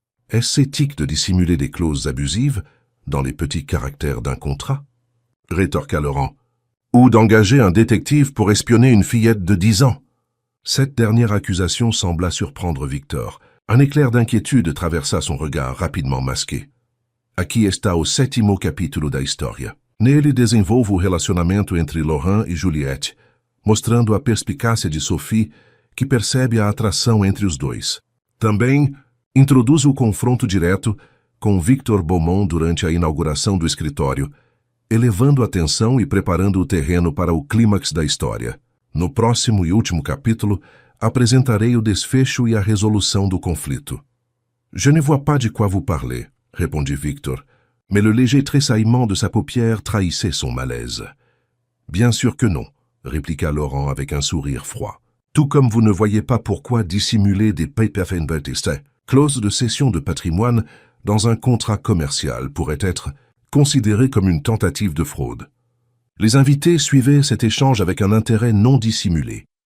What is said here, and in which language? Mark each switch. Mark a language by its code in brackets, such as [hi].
[fr] Est-ce éthique de dissimuler des clauses abusives dans les petits caractères d'un contrat ?» rétorqua Laurent. « Ou d'engager un détective pour espionner une fillette de 10 ans. » Cette dernière accusation sembla surprendre Victor. Un éclair d'inquiétude traversa son regard rapidement masqué. [pt] Aqui está o 7º capítulo da história. Nele desenvolvo o relacionamento entre Laurent e Juliette, mostrando a perspicácia de Sophie, que percebe a atração entre os dois. Também introduzo o confronto direto com Victor Beaumont durante a inauguração do escritório, elevando a tensão e preparando o terreno para o clímax da história. No próximo e último capítulo, apresentarei o desfecho e a resolução do conflito. [fr] « Je ne vois pas de quoi vous parlez », répondit Victor, mais le léger tressaillement de sa paupière trahissait son malaise. « Bien sûr que non », répliqua Laurent avec un sourire froid. « Tout comme vous ne voyez pas pourquoi dissimuler des Paperverteste, clauses de cession de patrimoine, dans un contrat commercial pourrait être considéré comme une tentative de fraude. » Les invités suivaient cet échange avec un intérêt non dissimulé.